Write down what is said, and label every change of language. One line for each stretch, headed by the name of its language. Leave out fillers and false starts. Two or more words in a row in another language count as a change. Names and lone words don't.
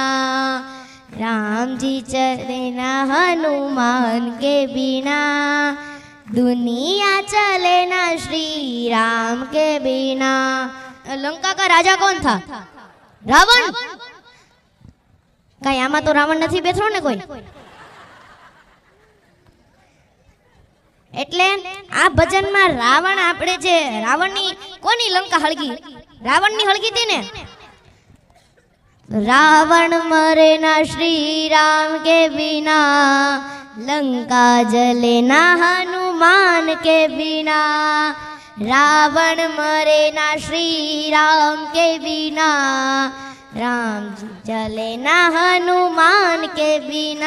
Hindi: राम जी चले ना हनुमान के बिना। दुनिया चले ना श्री राम के बिना। लंका का राजा कौन था? रावण।
Gujarati: કહીં આમાં તો રાવણ નહીં બેઠો ને કોઈ।
Hindi: એટલે આ ભજનમાં રાવણ આપણે જે રાવણની કોની લંકા હળગી? રાવણની હળગી હતી ને। रावण मरे ना श्री राम के बिना, लंका जले ना हनुमान के बिना। रावण मरे ना श्री राम के बिना, राम जले ना हनुमान के बिना।